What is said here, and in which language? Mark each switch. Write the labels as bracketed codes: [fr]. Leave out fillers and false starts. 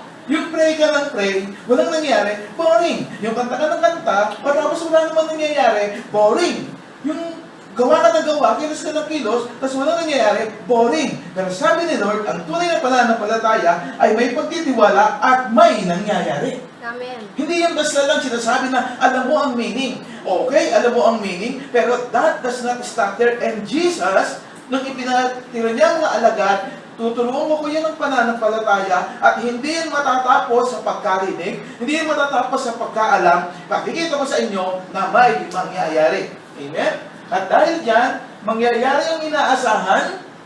[tl] Yung pray ka ng pray, walang nangyayari, boring. Yung kanta ka ng kanta, tapos wala namang nangyayari, boring. Yung gawa ka ng gawa, kilos ka ng kilos, tapos walang nangyayari, boring. Pero sabi ni Lord, ang tunay na pananampalataya ay may pagtitiwala at may nangyayari. Amen. Hindi yan basta lang sinasabi na alam mo ang meaning. Okay, alam mo ang meaning, pero [en] that does not stop there. [tl] And Jesus, nung ipinatira niya ang mga alagad, tuturuan mo ko yan ng pananampalataya at hindi yan matatapos sa pagkarinig, hindi yan matatapos sa pagkaalam. Pakikita ko sa inyo na may mangyayari. Amen? At dahil dyan, mangyayari ang inaasahan.